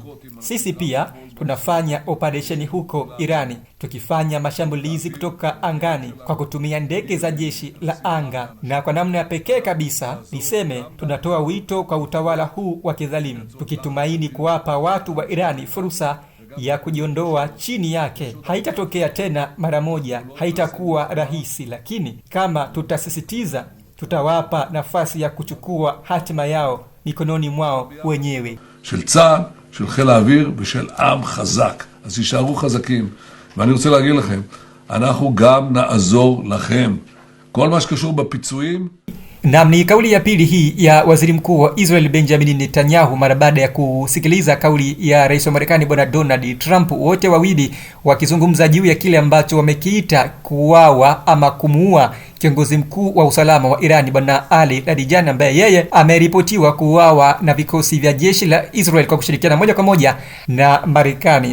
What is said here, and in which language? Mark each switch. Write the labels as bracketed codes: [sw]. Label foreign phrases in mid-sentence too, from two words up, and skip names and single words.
[sw] Sisi pia tunafanya operesheni huko Irani, tukifanya mashambulizi kutoka angani kwa kutumia ndege za jeshi la anga, na kwa namna ya pekee kabisa niseme tunatoa wito kwa utawala huu wa kidhalimu, tukitumaini kuwapa watu wa Irani fursa ya kujiondoa chini yake. Haitatokea tena mara moja, haitakuwa rahisi, lakini kama tutasisitiza, tutawapa nafasi ya kuchukua hatima yao mikononi mwao wenyewe. [he] של צה"ל, של חיל האוויר ושל עם חזק. אז יישארו חזקים. ואני רוצה להגיד לכם, אנחנו גם נעזור לכם. כל מה שקשור בפיצויים. [sw] Na ni kauli ya pili hii ya waziri mkuu wa Israel Benjamin Netanyahu mara baada ya kusikiliza kauli ya rais wa Marekani bwana Donald Trump, wote wawili wakizungumza juu ya kile ambacho wamekiita kuuawa ama kumuua kiongozi mkuu wa usalama wa Irani bwana Ali Larijani, ambaye yeye ameripotiwa kuuawa na vikosi vya jeshi la Israel kwa kushirikiana moja kwa moja na Marekani.